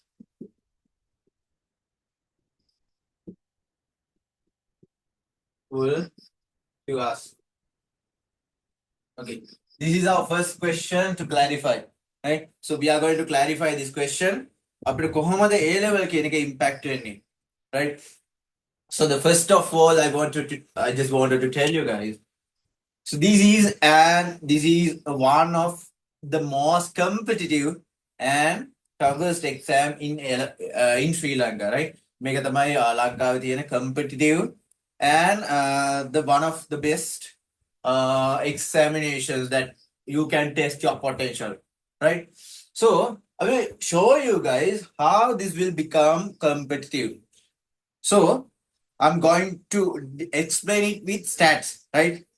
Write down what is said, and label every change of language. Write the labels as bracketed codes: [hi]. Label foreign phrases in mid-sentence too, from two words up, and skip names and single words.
[en] To us. Okay, this is our first question to clarify, right? So we are going to clarify this question. [si] අපිට කොහොමද A level කියන එක impact වෙන්නේ, [en] right? So the first of all, I just wanted to tell you guys. So this is one of the most competitive and toughest exam in Sri Lanka, right? [si] මේක තමයි ලංකාවේ තියෙන [en] competitive and the one of the best examinations that you can test your potential, right? So I will show you guys how this will become competitive. So I'm going to explain it with stats, right?